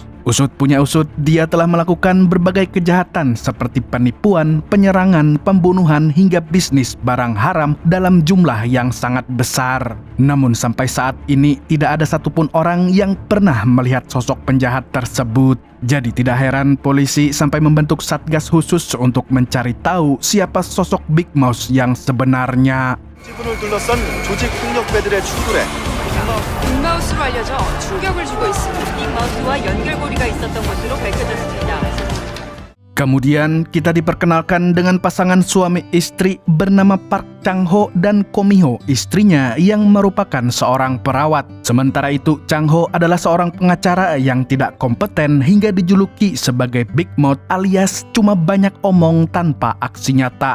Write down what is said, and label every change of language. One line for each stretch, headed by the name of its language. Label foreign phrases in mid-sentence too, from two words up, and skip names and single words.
Indonesian: Usut punya usut, dia telah melakukan berbagai kejahatan seperti penipuan, penyerangan, pembunuhan, hingga bisnis barang haram dalam jumlah yang sangat besar. Namun sampai saat ini tidak ada satupun orang yang pernah melihat sosok penjahat tersebut. Jadi tidak heran polisi sampai membentuk satgas khusus untuk mencari tahu siapa sosok Big Mouse yang sebenarnya.
Korean: 지분을 둘러싼 조직 폭력배들의 충돌에 빅마우스로 알려져 충격을 주고 있습니다. 빅마우스와 연결고리가 있었던 것으로 밝혀졌습니다.
Indonesian: Kemudian kita diperkenalkan dengan pasangan suami istri bernama Park Chang-ho dan Ko Mi-ho, istrinya yang merupakan seorang perawat. Sementara itu Chang-ho adalah seorang pengacara yang tidak kompeten hingga dijuluki sebagai Big Mouth alias cuma banyak omong tanpa aksi nyata.